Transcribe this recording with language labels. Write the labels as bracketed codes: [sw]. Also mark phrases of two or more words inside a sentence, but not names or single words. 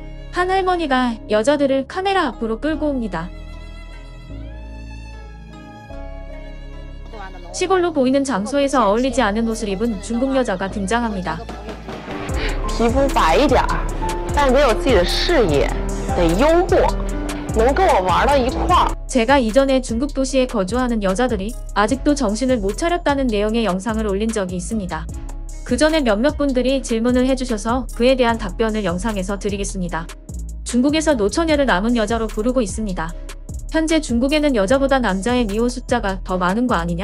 [ko] 한 할머니가 여자들을 카메라 앞으로 끌고 옵니다. 시골로 보이는 장소에서 어울리지 않은 옷을 입은 중국 여자가 등장합니다. [zh] 皮肤白一点，但得有自己的视野，得幽默，能跟我玩到一块儿。 [ko] 제가 이전에 중국 도시에 거주하는 여자들이 아직도 정신을 못 차렸다는 내용의 영상을 올린 적이 있습니다. 그 전에 몇몇 분들이 질문을 해주셔서 그에 대한 답변을 영상에서 드리겠습니다. 중국에서 노처녀를 남은 여자로 부르고 있습니다. 현재 중국에는 여자보다 남자의 미혼 숫자가 더 많은 거 아니냐?